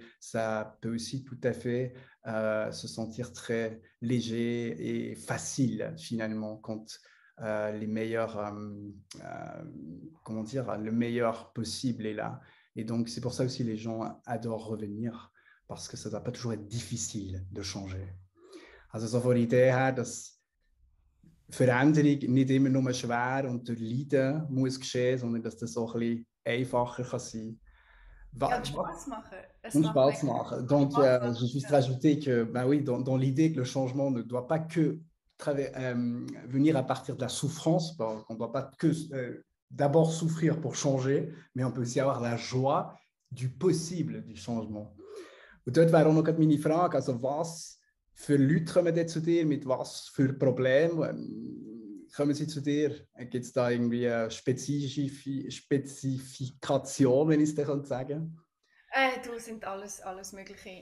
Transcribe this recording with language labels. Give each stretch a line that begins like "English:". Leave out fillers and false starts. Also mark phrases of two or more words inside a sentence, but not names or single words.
French: Ça peut aussi tout à fait se sentir très léger et facile, finalement, quand les meilleurs, comment dire, le meilleur possible est là. Et donc, c'est pour ça aussi les gens adorent revenir, parce que ça ne doit pas toujours être difficile de changer.
German: Also so von der Idee her, dass Veränderung nicht immer nur schwer und durch Leiden muss geschehen, sondern dass das so ein bisschen einfacher kann sein. Ja, Spaß machen. Und Spaß machen.
French: Donc, j'ai juste rajouté que, ben oui, dans l'idée que le changement ne doit pas que venir à partir de la souffrance, on ne doit pas que d'abord souffrir pour changer, mais on peut aussi avoir la joie du possible du changement.
German: Und dort wäre auch noch meine Frage, also was für Leute kommen denn zu dir, mit was für Problemen kommen sie zu dir? Gibt es da irgendwie eine Spezifikation, wenn ich es dann sagen kann? Du sind alles Mögliche.